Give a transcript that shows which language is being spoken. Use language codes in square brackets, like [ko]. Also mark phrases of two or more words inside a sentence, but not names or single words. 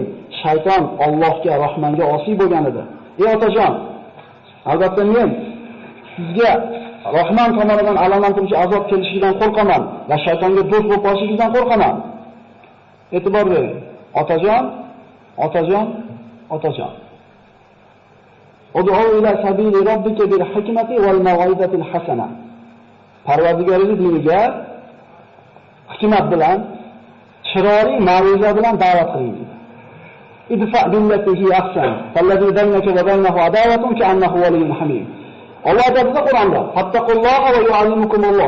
[uz] Shayton Allohga, Rahmonga osiy bo'lgan edi. Ey otajon, albatta men sizga Rahmon tomonidan alamlantiruvchi azob kelishidan qo'rqaman va shaytonga do'st bo'lib qolishingizdan qo'rqaman." E'tibor bering. Otajon, otajon, otajon. [ar] ادع إلى سبيل ربك بالحكمة والموعظة الحسنة. [uz] Parvardigoring diniga hikmat bilan, chiroyli ma'ruza bilan da'vat qiling. [ar] ادفع بالتي هي أحسن فإذا الذي بينك وبينه عداوة كأنه ولي حميم. [uz] Alloh aytadi Qur'onda: [ar] "فاتقوا الله ويعلمكم الله."